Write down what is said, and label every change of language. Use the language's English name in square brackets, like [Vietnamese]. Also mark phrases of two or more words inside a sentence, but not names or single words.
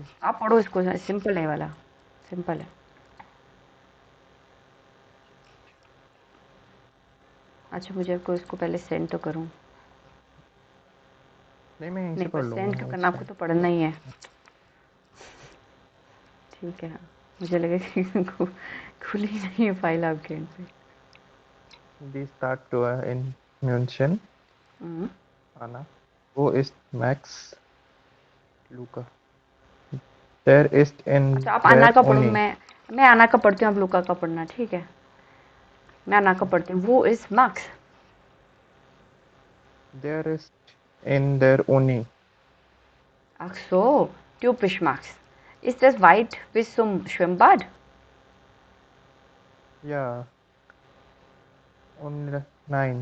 [Hindi] आप पढ़ो इसको, सिंपल है वाला, सिंपल है। अच्छा, मुझे आपको इसको पहले सेंड तो करूँ? नहीं, मैं यहीं से नहीं, पर पढ़ लूँगा। सेंड क्यों करना, आपको तो पढ़ना ही है। ठीक है, मुझे लगा कि खुली नहीं है फाइल आपके एंड पे। [German] Die Stadttour in München, Anna. Wo ist Max Luca? Der ist in [Hindi] अच्छा, आप आना [German] der [Hindi] का पढ़ो, [German] Uni. [Hindi] मैं आना का पढ़ती हूँ, आप लुका का पढ़ना। ठीक है, मैं आना का पढ़ती हूँ। [German] Wo ist Max. Der ist in der Uni. Ach so, typisch Max. Ist das weit bis zum Schwimmbad? Ja. Und nein.